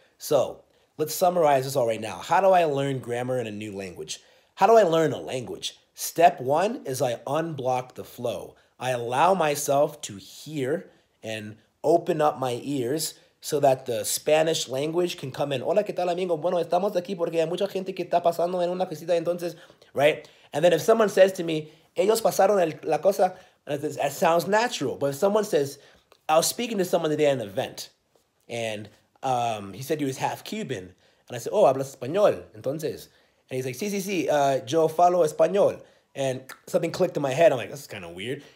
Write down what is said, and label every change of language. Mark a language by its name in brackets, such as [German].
[English] So let's summarize this all right now. How do I learn grammar in a new language? How do I learn a language? Step one is I unblock the flow. I allow myself to hear and open up my ears so that the Spanish language can come in. [Spanish] Hola, ¿qué tal, amigo? Bueno, estamos aquí porque hay mucha gente que está pasando en una cosita, entonces, right? [English] And then if someone says to me, [Spanish] ellos pasaron la cosa, [English] that sounds natural. But if someone says, I was speaking to someone today at an event, and he said he was half Cuban. And I said, oh, [Spanish] hablas español, entonces. [English] And he's like, [Spanish] sí, sí, sí, yo falo español. [English] And something clicked in my head. I'm like, this is kind of weird.